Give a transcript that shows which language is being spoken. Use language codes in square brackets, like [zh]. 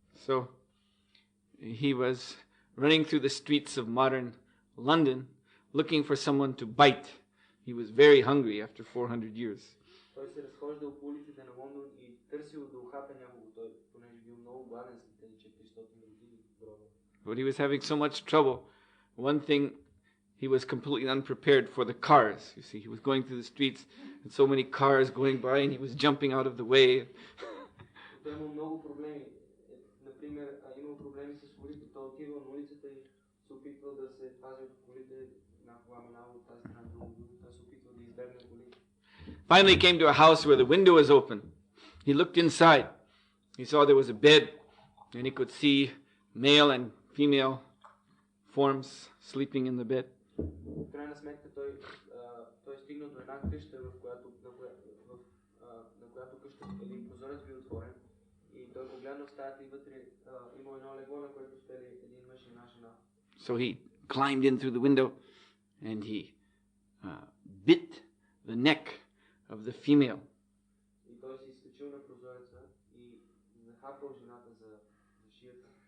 [en] So, he was running through the streets of modern London looking for someone to bite. He was very hungry after 400 years. [bg] Той се разхождал по улиците на Лондон и търсил да ухапе някого, той, понеже бил много гладен след тези 400 години гроба. [en] But he was having so much trouble. One thing, he was completely unprepared for the cars. You see, he was going through the streets and so many cars going by and he was jumping out of the way. [bg] Той имал много проблеми. Например, имал проблеми с колите, той отивал на улицата и се опитвал да се пази от колите, някога минава от тази страна друга, той се опитвал да избегне колите. [en] Finally came to a house where the window was open. He looked inside. He saw there was a bed and he could see male and female forms sleeping in the bed. [bg] В крайна сметка той стигнал до една къща, на която къща един прозорец бил отворен и той погледнал в стаята и вътре имал едно легло, на което спели един мъж и една жена. [en] So he climbed in through the window and he bit the neck of the female. [bg] И той се изкачил на прозореца и захапал жената за шията.